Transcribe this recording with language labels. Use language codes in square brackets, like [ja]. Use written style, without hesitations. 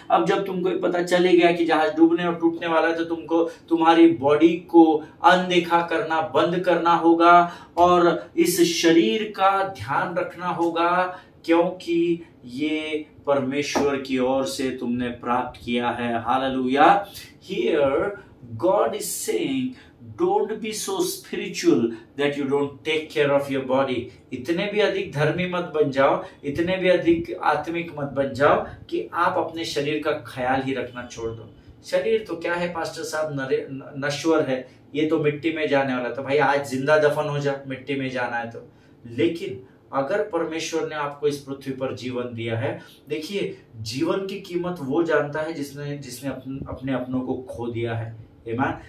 [hi] अब जब तुमको पता चले गया कि जहाज डूबने और टूटने वाला है, तो तुमको तुम्हारी बॉडी को अनदेखा करना बंद करना होगा और इस शरीर का ध्यान रखना होगा, क्योंकि ये परमेश्वर की ओर से तुमने प्राप्त किया है। Hallelujah. [en] Here God is saying, don't be so spiritual that you don't take care of your body. [hi] इतने भी अधिक धर्मी मत बन जाओ, इतने भी अधिक आत्मिक मत बन जाओ कि आप अपने शरीर का ख्याल ही रखना छोड़ दो। शरीर तो क्या है पास्टर साहब, नश्वर है, ये तो मिट्टी में जाने वाला। तो भाई आज जिंदा दफन हो जा, मिट्टी में जाना है तो। लेकिन अगर परमेश्वर ने आपको इस पृथ्वी पर जीवन दिया है, देखिए जीवन की कीमत वो जानता है जिसने अपने अपनों को खो दिया है। आमीन।